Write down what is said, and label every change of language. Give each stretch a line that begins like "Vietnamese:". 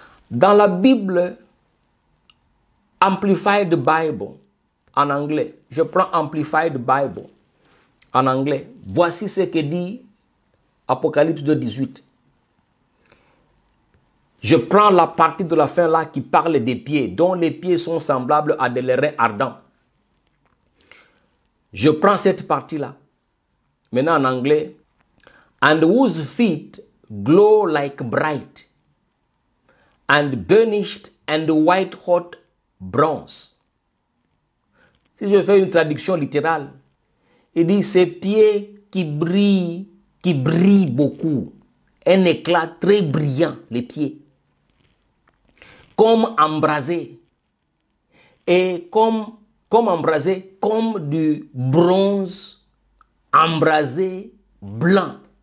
French: Dans la Bible, Amplified Bible, en anglais, je prends Amplified Bible, en anglais, voici ce que dit Apocalypse 2:18. Je prends la partie de la fin là qui parle des pieds, dont les pieds sont semblables à des reins ardents. Je prends cette partie-là. Maintenant en anglais.
English: And whose feet glow like bright and burnished and white hot bronze.
French: Si je fais une traduction littérale, il dit ces pieds qui brillent beaucoup. Un éclat très brillant, les pieds. Comme embrasé. Et comme embrasé, comme du bronze embrasé blanc.